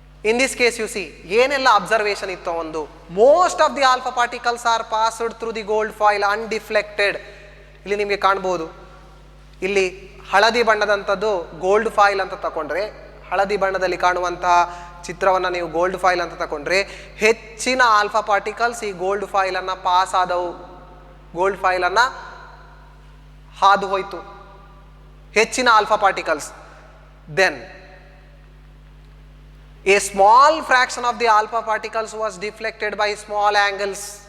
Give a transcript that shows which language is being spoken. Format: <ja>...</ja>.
<en>In this case you see</en> <kn>ಏನೆಲ್ಲ observation ಇತ್ತು. ಒಂದು,</kn> <en>most of the alpha particles are passed through the gold foil undeflected.</en> <kn>ಇಲ್ಲಿ ನಿಮಗೆ ಕಾಣಬಹುದು, ಇಲ್ಲಿ ಹಳದಿ ಬಣ್ಣದಂಥದ್ದು ಗೋಲ್ಡ್ ಫಾಯಿಲ್ ಅಂತ ತಗೊಂಡ್ರೆ, ಹಳದಿ ಬಣ್ಣದಲ್ಲಿ ಕಾಣುವಂತಹ ಚಿತ್ರವನ್ನು ನೀವು ಗೋಲ್ಡ್ ಫಾಯಿಲ್ ಅಂತ ತಗೊಂಡ್ರೆ, ಹೆಚ್ಚಿನ ಆಲ್ಫಾ ಪಾರ್ಟಿಕಲ್ಸ್ ಈ ಗೋಲ್ಡ್ ಫಾಯಿಲನ್ನು ಪಾಸ್ ಆದವು, ಗೋಲ್ಡ್ ಫಾಯಿಲನ್ನು ಹಾದು ಹೋಯಿತು, ಹೆಚ್ಚಿನ alpha particles.</kn> <en>Then a small fraction of the alpha particles was deflected by small angles.</en>